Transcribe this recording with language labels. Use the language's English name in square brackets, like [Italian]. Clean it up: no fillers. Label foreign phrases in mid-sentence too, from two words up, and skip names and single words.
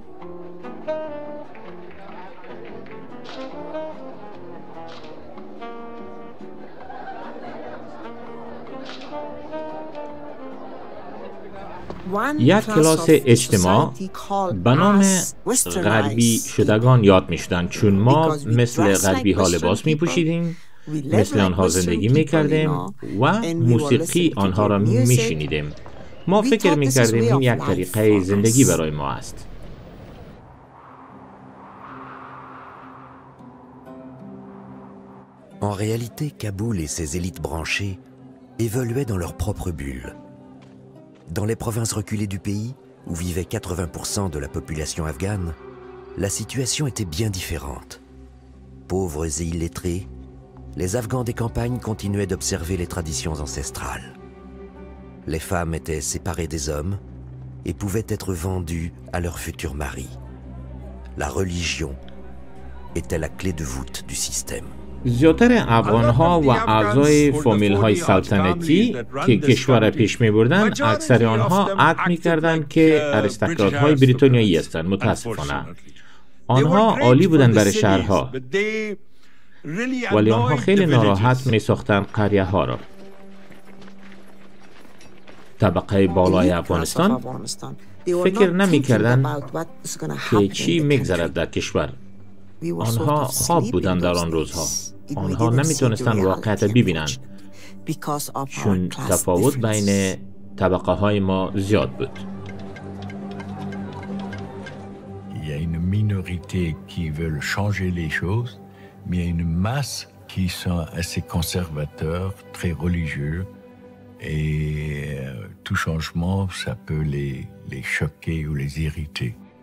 [Persian] یک کلاس اجتماع به نام غربی شدگان یاد می شدن، چون ما مثل غربی ها لباس می پوشیدیم، مثل آنها زندگی می کردیم و موسیقی آنها را می شنیدیم. ما فکر می کردیم این یک طریقه زندگی برای ما است. [French] En réalité, Kaboul et ses élites branchées évoluaient dans leur propre bulle. Dans les provinces reculées du pays, où vivait 80% de la population afghane, la situation était bien différente. Pauvres et illettrés, les Afghans des campagnes continuaient d'observer les traditions ancestrales. Les femmes étaient séparées des hommes et pouvaient être vendues à leurs futurs maris. La religion était la clé de voûte du système. [Persian] زیادتر افغان‌ها و اعضای فامیل‌های سلطنتی که کشور پیش می‌بردند، اکثر آنها عقد می‌کردند که آریستوکرات‌های بریتانیایی هستند. متاسفانه آنها عالی بودند برای شهرها، ولی آنها خیلی ناراحت می‌ساختند قریه‌ها را. طبقه بالای افغانستان فکر نمی‌کردند که چی می‌گذرد در کشور. آنها خواب بودند در آن روزها. آنها نمیتونستند واقعیت ببینند، چون تفاوت بین طبقه های ما زیاد بود. [French] Il y a une minorité qui veulent changer les choses, mais il y a une masse qui sont assez conservateurs, très religieux, et tout changement, ça peut les choquer ou les irriter.